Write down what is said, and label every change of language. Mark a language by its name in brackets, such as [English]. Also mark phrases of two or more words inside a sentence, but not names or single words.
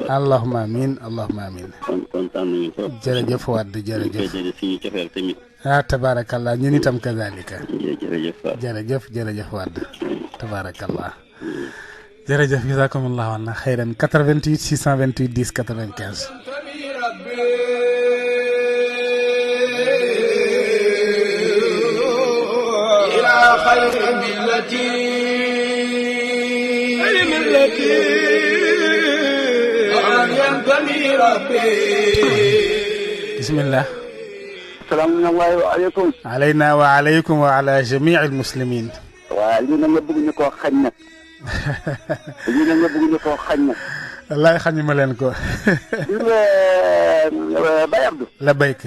[Arabic] اللهم آمين اللهم آمين. [Wolof] kontaan nañu trop. jërëjëf wadd jërëjëf. suñu cofeel tamit. tabarakallah ñun itam kazalika. jërëjëf wadd. tabarakallah. [Arabic] jërëjëf جزاكم الله عنا خيرا 88 628 10 95. خير ملتي الملتي [Wolof] bismillah. salaamaaleykum. [Arabic] علينا وعليكم وعلى جميع المسلمين. [Wolof] waaw lii nag nga bëgg ñu koo xañ nag. lii nag nga bëgg ñu koo xañ nag. wallaay xañu ma leen ko. gis nga Baye Abdou. la béykat.